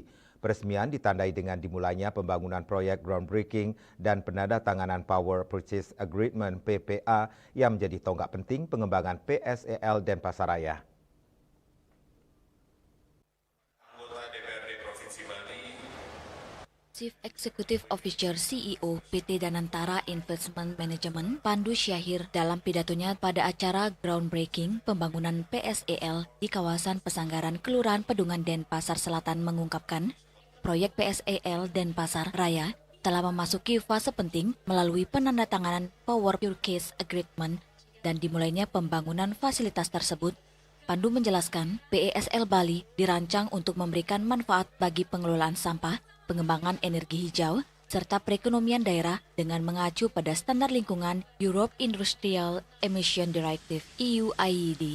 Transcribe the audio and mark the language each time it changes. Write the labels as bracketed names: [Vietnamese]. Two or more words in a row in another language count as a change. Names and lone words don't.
[Indonesian] Peresmian ditandai dengan dimulainya pembangunan proyek groundbreaking dan penandatanganan [English] Power Purchase Agreement [Indonesian] PPA yang menjadi tonggak penting pengembangan PSEL Denpasaraya. [English] Chief Executive Officer [Indonesian] CEO PT Danantara Investment Management Pandu Syahir dalam pidatonya pada acara groundbreaking pembangunan PSEL di kawasan Pesanggaran Kelurahan Pedungan Denpasar Selatan mengungkapkan, proyek PSEL Denpasar Raya telah memasuki fase penting melalui penandatanganan [English] Power Purchase Agreement [Indonesian] dan dimulainya pembangunan fasilitas tersebut. Pandu menjelaskan, PSEL Bali dirancang untuk memberikan manfaat bagi pengelolaan sampah, pengembangan energi hijau, serta perekonomian daerah dengan mengacu pada standar lingkungan Europe Industrial Emission Directive (EU IED).